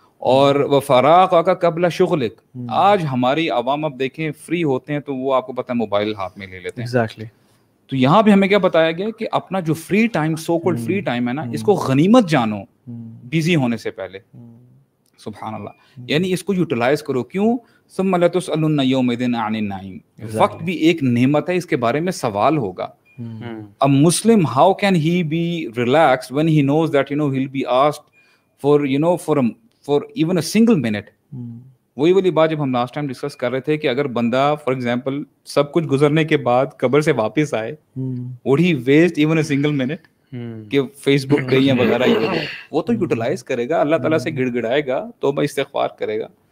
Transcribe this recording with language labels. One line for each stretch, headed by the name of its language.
Urdu: اور وہ
Arabic: فراغ کا قبل شغلک.
Urdu: آج ہماری عوام اب دیکھیں فری ہوتے ہیں تو وہ آپ کو پتہ ہے موبائل ہاتھ میں لے لیتے ہیں.
English: Exactly.
Urdu: تو یہاں بھی ہمیں کیا بتایا گیا کہ اپنا جو free time so called free time ہے نا اس کو غنیمت جانو بزی ہونے سے پہلے. سبحان اللہ. یعنی اس کو یوٹیلائز کرو. کیوں؟
Arabic: ثم لتسألن یومئذ عن النعیم.
Urdu: وقت بھی ایک نعمت ہے, اس کے بارے میں سوال ہوگا.
English: A Muslim, how can he be relaxed when he knows that he'll be asked for even a single minute.
Urdu: وہی والی بات جب ہم لاسٹ ٹائم ڈسکس کر رہے تھے کہ اگر بندہ
English: for example
Urdu: سب کچھ گزرنے کے بعد قبر سے واپس آئے,
English: would he waste even a single minute
Urdu: کہ فیس بک پہ یا وغیرہ, وہ تو یوٹیلائز کرے گا, اللہ تعالیٰ سے گڑ گڑائے گا, توبہ استغفار کرے گا.